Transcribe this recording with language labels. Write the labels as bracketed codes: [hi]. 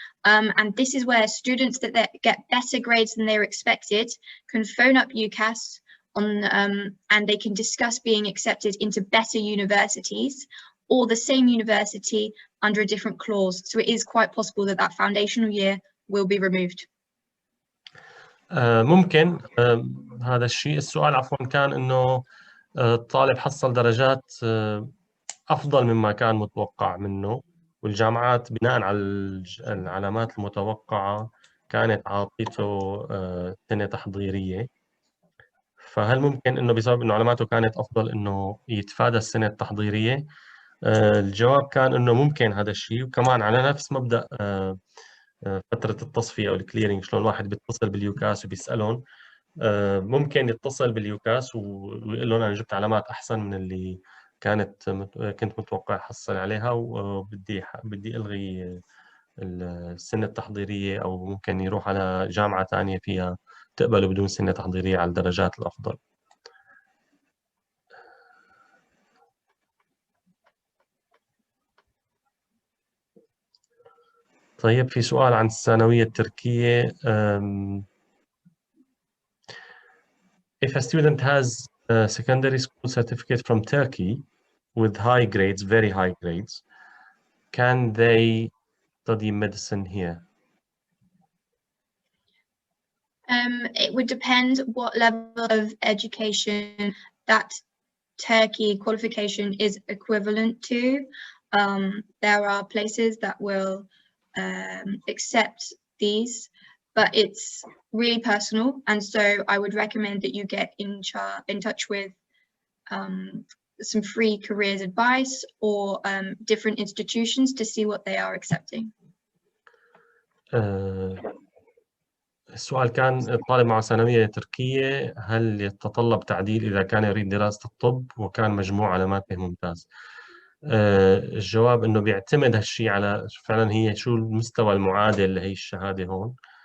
[en] And this is where students that get better grades than they were expected can phone up UCAS and they can discuss being accepted into better universities or the same university under a different clause. So it is quite possible that that foundational year will be removed. [ar] ممكن هذا الشيء. السؤال عفوا كان انه الطالب حصل درجات افضل مما كان متوقع منه، والجامعات بناء على العلامات المتوقعة كانت عاطيته سنة تحضيرية، فهل ممكن انه بسبب انه علاماته كانت افضل انه يتفادى السنة التحضيرية؟ الجواب كان انه ممكن هذا الشيء، وكمان على نفس مبدأ فترة التصفية أو الكليرنج، شلون الواحد بيتصل باليوكاس وبيسألهم، ممكن يتصل باليوكاس ويقول لهم أنا جبت علامات أحسن من اللي كنت متوقع أحصل عليها، وبدي ألغي السنة التحضيرية، أو ممكن يروح على جامعة ثانية فيها تقبله بدون سنة تحضيرية على الدرجات الأفضل. طيب في سؤال عن الثانوية التركية. [en] If a student has a secondary school certificate from Turkey with high grades, very high grades, can they study medicine here? It would depend what level of education that Turkey qualification is equivalent to. There are places that will accept these, but it's really personal, and so I would recommend that you get in touch with some free careers advice or different institutions to see what they are accepting. [ar] السؤال كان الطالب مع ثانوية تركية هل يتطلب تعديل إذا كان يريد دراسة الطب وكان مجموع علاماته ممتاز؟ الجواب إنه بيعتمد هالشيء على فعلا هي شو المستوى المعادل لهي الشهادة هون.